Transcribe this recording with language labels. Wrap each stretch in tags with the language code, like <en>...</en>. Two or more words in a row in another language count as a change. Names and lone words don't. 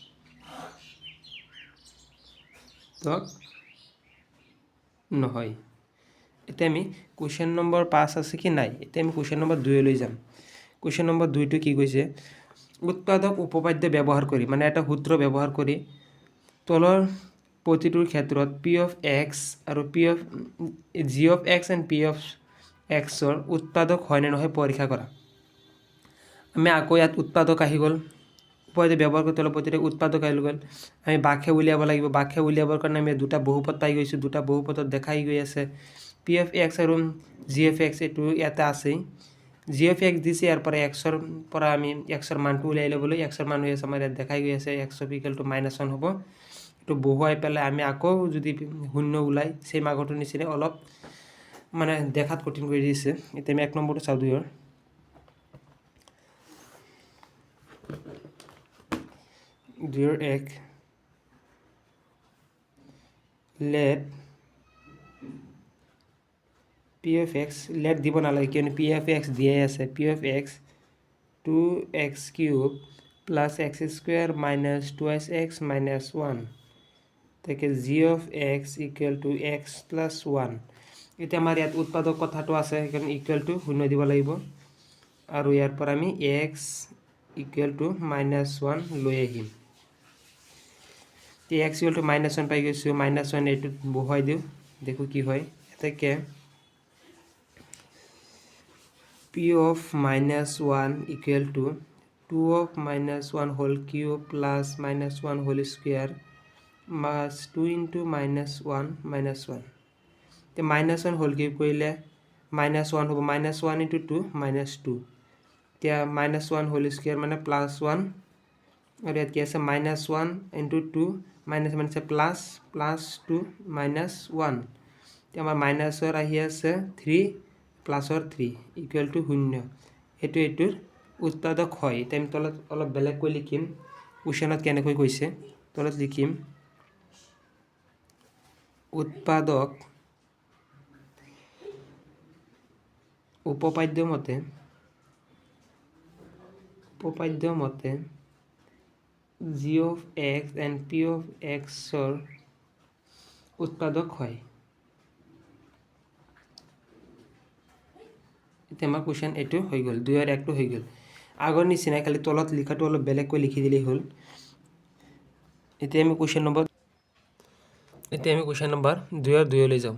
<as>তক নহয় এতিয়া আমি কোৱেশ্চন নম্বৰ 5 আছে কি নাই এতিয়া আমি কোৱেশ্চন নম্বৰ 2 লৈ যাম কোৱেশ্চন নম্বৰ 2 টো কি কৈছে উৎপাদক উপপাদ্য ব্যৱহাৰ কৰি মানে এটা সূত্ৰ ব্যৱহাৰ কৰি তলৰ প্ৰতিটোৰ ক্ষেত্ৰত</as> <en>p of</en> <as>x আৰু</as> <en>p of g of x and p of x</en> <as>ৰ উৎপাদক হয় নে নহয় পৰীক্ষা কৰা আমি আকৌ ইয়াত উৎপাদক আহি গল উপপাদ্য ব্যৱহাৰ কৰি তলৰ প্ৰতিটো উৎপাদক আহি গল আমি বাক্য উলিয়াব লাগিব বাক্য উলিয়াবৰ কাৰণে আমি দুটা বহুপদ পাই গৈছো দুটা বহুপদত দেখাই গৈ আছে</as> <en>p of x</en> <as>আৰু</as> <en>g of x</en> <as>এটো ইয়াতে আছে</as> <en>g of x</en> <as>দিছে ইয়াৰ পৰা x ৰ পৰা আমি x ৰ মানটো উলিয়াই লবলৈ x ৰ মান হৈ আছে আমাৰ ইয়াত দেখাই গৈ আছে x = -1 হ'ব এটো বহুৱাই পেলাই আমি আকৌ যদি শূন্য উলাই সেম আগটো নিচিনা অলপ মানে দেখাত কঠিন কৰি দিছে এতিয়া আমি এক নম্বৰটো চাও দুইৰ এক</as> <en>let p of x let</en> <as>দিব নালাগে কিয়নো</as> <en>p of x</en> <as>দিয়ে আছে</as> <en>p of x 2x³ plus x² minus 2x minus 1</en> <as>তাকে</as> <en>g of x equal to x plus 1</en> <as>এটা আমাৰ ইয়াত উৎপাদক কথাটো আছে কাৰণ</as> <en>equal to</en> <as>শূন্য দিব লাগিব আৰু ইয়াৰ পৰা আমি</as> <en>x equal to -1</en> <as>লৈ আহিম</as> <en>তে x equal to -1</en> <as>পাই গৈছো -1 এটো বহাই দিও দেখো কি হয় এটাকে</as> <en>p of -1 equal to 2 of -1 whole cube plus -1 whole square plus 2 into -1 -1 তে -1 whole cube</en> <as>কৰিলে -1 হ'ব</as> <en>-1 into 2 -2 তে -1 whole square মানে +1</en> <as>আৰু ইয়াত কি আছে -1 × 2 মাইনাছ মানে প্লাছ +2 -1 এতিয়া আমাৰ মাইনাছৰ আহি আছে 3 প্লাছৰ 3</as> <en>equal to</en> <as>0 এইটোৰ উৎপাদক হয়। এতিয়া আমি তলত অলপ বেলেগকৈ লিখিম কুৱেশ্যনত কেনেকৈ কৈছে তলত লিখিম উৎপাদক উপপাদ্য মতে</as> <en>g of x and p of x</en> <as>ৰ উৎপাদক হয়। এতিয়া আমাৰ কুৱেশ্যন এইটো হৈ গ'ল 2 আৰু 1টো হৈ গ'ল। আগৰ নিচিনাই খালি তলত লিখাটো অলপ বেলেগকৈ লিখি দিলেই হ'ল। এতিয়া আমি কুৱেশ্যন নম্বৰ 2 আৰু 2 লৈ যাওঁ।</as>